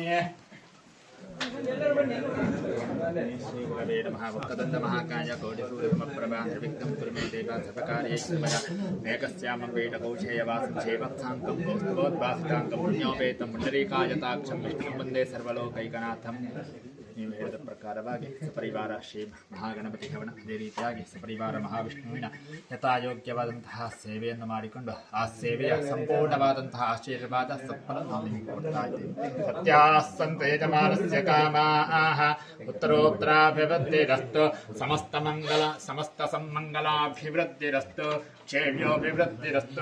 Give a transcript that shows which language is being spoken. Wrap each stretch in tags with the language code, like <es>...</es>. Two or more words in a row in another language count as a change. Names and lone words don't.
<sa>भक्तदन्त महाकाय कोटिसूर्यप्रभा निर्विघ्नं कुरुमे देवा सर्वकार्ये सर्वदा मेघस्यामं वेदकौशेयवासं सेवत्साङ्कं कौस्तुभोद्भासिताङ्कं पुण्योपेतं पुण्डरीकायताक्षं विष्णुं वन्दे सर्वलोकैकनाथं.</sa> <kn>ನೀವು ಹೇಳಿದ ಪ್ರಕಾರವಾಗಿ ಸಪರಿವಾರ ಶ್ರೀ ಮಹಾಗಣಪತಿ ಹವನ ಅದೇ ರೀತಿಯಾಗಿ ಸಪರಿವಾರ ಮಹಾವಿಷ್ಣುವಿನ ಯಥಾಯೋಗ್ಯವಾದಂತಹ ಸೇವೆಯನ್ನು ಮಾಡಿಕೊಂಡು ಆ ಸೇವೆಯ ಸಂಪೂರ್ಣವಾದಂತಹ ಆಶೀರ್ವಾದ ಸತ್ಫಲ ನಾವು ನಿಮಗೆ ಕೊಡ್ತಾ ಇದ್ದೇವೆ.</kn> <sa>ಸತ್ಯಾಸಂತ ಯಜಮಾನಸ್ಯ ಕಾಮಾಃ ಉತ್ತರೋತ್ತರಾಭಿವೃದ್ಧಿರಸ್ತು ಸಮಸ್ತ ಸನ್ಮಂಗಲಾಭಿವೃದ್ಧಿರಸ್ತು ಕ್ಷೇಮ್ಯೋಭಿವೃದ್ಧಿರಸ್ತು.</sa>